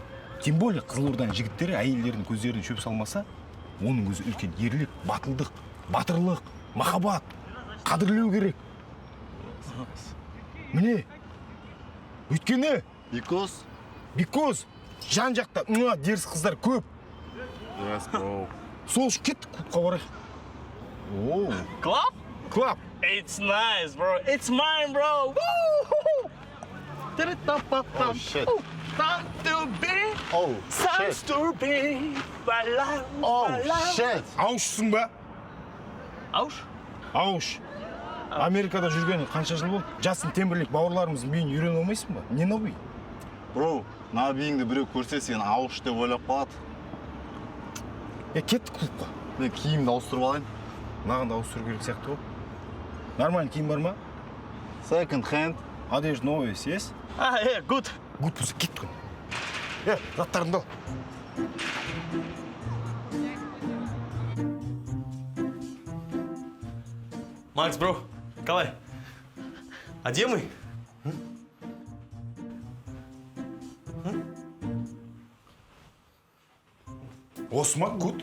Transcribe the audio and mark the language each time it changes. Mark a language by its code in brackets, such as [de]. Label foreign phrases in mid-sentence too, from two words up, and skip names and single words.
[kk] Тем более Қызылорданың жігіттері әйелдердің көздеріне шөп салмаса, оның өзі үлкен ерлік, батылдық, батырлық, махаббат, қадірлеу керек. Міне, өйткені, because жан жақта деріс қыздар көп. [en] Yes, bro. [kk] Сол үшін кеттік клубқа барайық. [en] Club? [kk] Клуб. [en] It's nice, bro. It's mine, bro. Woo! Oh, shit. Oh, shit. [kk] Аушсың ба? Ауш? Ауш. Америкада жүргені қанша жыл болды? Джастин Темберлейк бауырларымыздың биін үйрене алмайсың ба? [ru] Не новый? [kk] Bro, мына биіңді біреу көрсе сен ауыш деп ойлап қалады. Кеттік клубқа. Мен киімді ауыстырып алайын. Маған да ауыстыру керек сияқты ғой. Нормальный киім бар ма? [en] Second hand. [ru] Одежда новая есть? [en] Good. [kk] Good болса кеттік қой. Заттарыңды ал. Макс, бро, қалай? Әдемі? Осы ма гуд?